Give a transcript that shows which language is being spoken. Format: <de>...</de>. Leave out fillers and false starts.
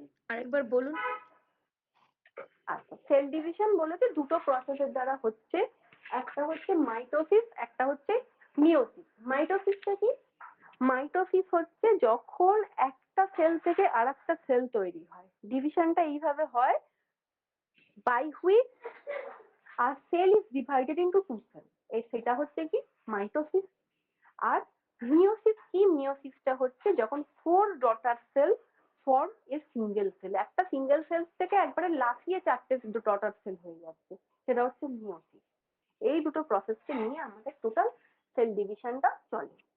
<bn>আরেকবার বলুন। আচ্ছা, সেল ডিভিশন বলেছে দুটো প্রসেসের দ্বারা হচ্ছে, একটা হচ্ছে মাইটোসিস, একটা হচ্ছে মিওসিস। মাইটোসিসটা কি? মাইটোসিস হচ্ছে যখন একটা সেল থেকে আরেকটা সেল তৈরি হয়। ডিভিশনটা এইভাবে হয়,</bn> <en>by which a cell is divided into two cells,</en> <bn>সেটা হচ্ছে কি মাইটোসিস। আর মিওসিস কি? মিওসিসটা হচ্ছে যখন</bn> <en>4 daughter cell form a single cell,</en> <bn>একটা সিঙ্গেল সেল থেকে একবারে লাফিয়ে 4টে ডটার সেল হয়ে যাচ্ছে, সেটা হচ্ছে মিওসিস। এই দুটো প্রসেসকে নিয়ে আমাদের টোটাল সেল ডিভিশনটা চলে।</bn>